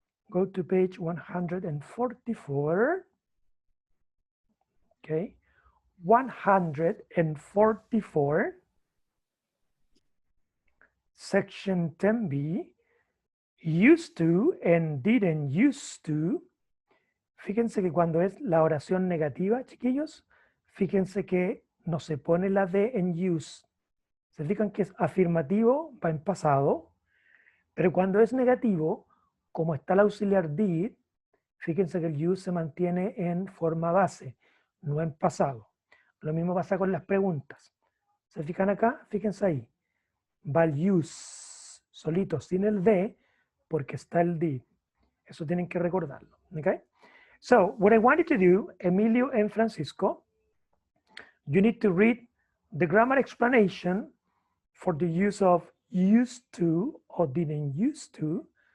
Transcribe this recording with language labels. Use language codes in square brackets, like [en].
[en] Go to page 144. Okay. 144. Section 10b. Used to and didn't used to. [es] Fíjense que cuando es la oración negativa, chiquillos, fíjense que no se pone la D en use. Se fijan que es afirmativo, va en pasado, pero cuando es negativo, como está el auxiliar did, fíjense que el use se mantiene en forma base, no en pasado. Lo mismo pasa con las preguntas. ¿Se fijan acá? Fíjense ahí. Va el use solito, sin el D, porque está el did. Eso tienen que recordarlo. [en] Okay? So, what I want you to do, Emilio and Francisco, you need to read the grammar explanation for the use of used to or didn't used to.